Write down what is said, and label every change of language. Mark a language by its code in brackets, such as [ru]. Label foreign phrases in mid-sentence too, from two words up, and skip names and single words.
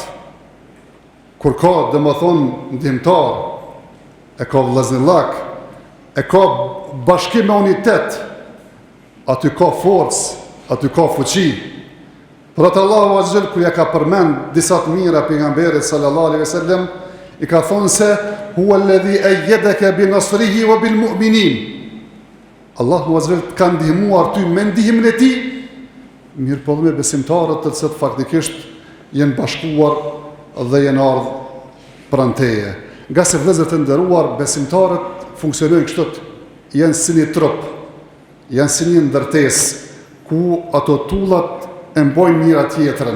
[sq] Kur ka domethënë ndihmtar, e ka vllaznillak, e ka bashkim me unitet, aty ka forcë, aty ka fuqi. Por atë Allahu [ar] عز وجل [sq] kur ja ka përmend disa të mira pejgamberit [ar] صلى الله عليه وسلم, [sq] i ka thonë se [ar] هو الذي أيدك بنصره وبالمؤمنين. [sq] Allahu [ar] عز وجل [sq] ka ndihmuar ty me ndihmën e Tij, mirë po me besimtarët të cilët faktikisht jenë bashkuar dhe jenë ardhur pranë teje. Nga se vëllezër të nderuar, besimtarët funksionojnë kështu, janë si një trup, janë si një ndërtesë ku ato tullat e mbojnë njëra tjetrën.